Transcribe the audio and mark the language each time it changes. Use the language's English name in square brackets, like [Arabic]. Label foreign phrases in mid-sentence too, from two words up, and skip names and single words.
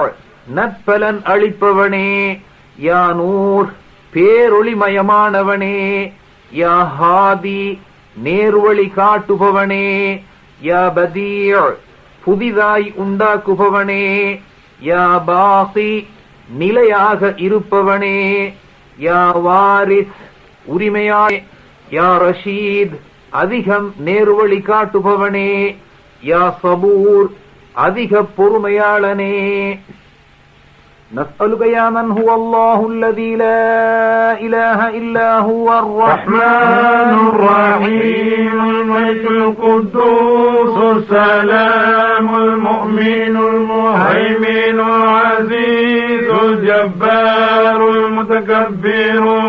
[Tamil] நற்பலன் அளிப்பவனே, [Arabic] يا نور [Tamil] பேரொளிமயமானவனே, [Arabic] يا هادي [Tamil] நேர்வழி காட்டுபவனே, [Arabic] يا بديع [Tamil] புதிதாய் உண்டாக்குபவனே, [Arabic] يا باقي [Tamil] நிலையாக இருப்பவனே, [Arabic] يا وارث [Tamil] உரிமையாய், [Arabic] يا رشيد [Tamil] அதிகம் நேர்வழி காட்டுபவனே, [Arabic] يا صبور [Tamil] அதிக பொறுமையாளனே. [Arabic] نسألك يا من هو الله الذي لا إله إلا هو الرحمن الرحيم الملك القدوس السلام المؤمن المهيمن العزيز الجبار المتكبر